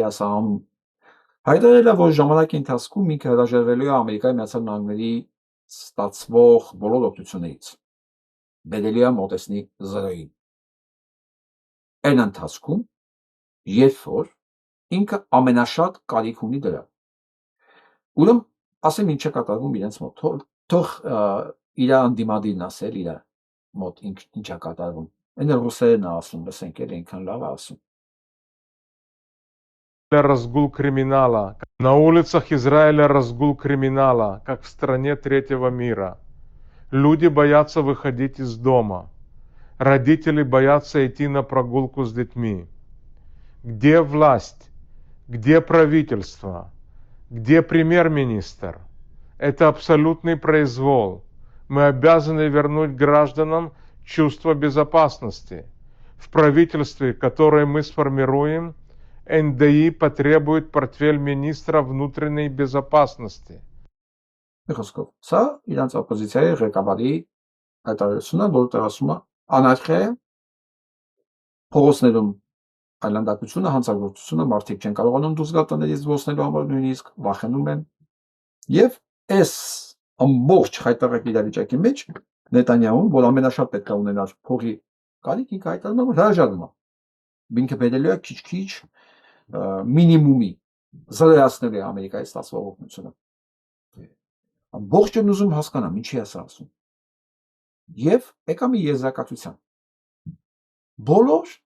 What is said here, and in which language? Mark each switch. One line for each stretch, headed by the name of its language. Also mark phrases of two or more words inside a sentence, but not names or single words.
Armenian: է սահանում։ Հայտարարել է, որ ժամանակի ընթացքում ինքը հրաժարվելու է Ամերիկայի Միացյալ Նահանգների ստացվող բոլոր օգնություններից։ Բերելու է մոտեցնի 0-ին։ Այն ընթացքում, երբ որ ինքը ամենաշատ կարիք ունի դրա։ Ուրեմն ասեմ ինչ է կատարվում իրենց մոտ։ Թող իր անդիմադիրն ասել իր մոտ ինչ է կատարվում։ Այն ռուսերեն է ասում, լսենք էլ այնքան լավ է ասում։
Russian: Разгул криминала. На улицах Израиля разгул криминала, как в стране третьего мира. Люди боятся выходить из дома. Родители боятся идти на прогулку с детьми. Где власть? Где правительство? Где премьер-министр? Это абсолютный произвол. Мы обязаны вернуть гражданам чувство безопасности. В правительстве, которое мы сформируем, НДИ потребует портфель министра внутренней безопасности.
Armenian: Սա իրանց օպոզիցիայի ղեկավարի հայտարարությունն է, որտեղ ասում է անարխիա է, փողոցներում այլանդակությունը, հանցագործությունը, մարդիկ չեն կարողանում դուրս գալ տներից զբոսնելու համար նույնիսկ վախենում են։ Եվ այս ամբողջ հայտարարի իրավիճակի մեջ Նետանյահուն, որ ամենաշատ պետք է ունենար փողի կարիք, ինքը հայտարարում է, որ հրաժարվում է։ Ինքը բերելու է քիչ-քիչ մինիմումի զրոյացնելու է Ամերիկայի ստացվող օգնությունը։ Ամբողջն ուզում հասկանամ ինչի է սա ասում։ Եվ եկա մի եզրակացության։ Բոլոր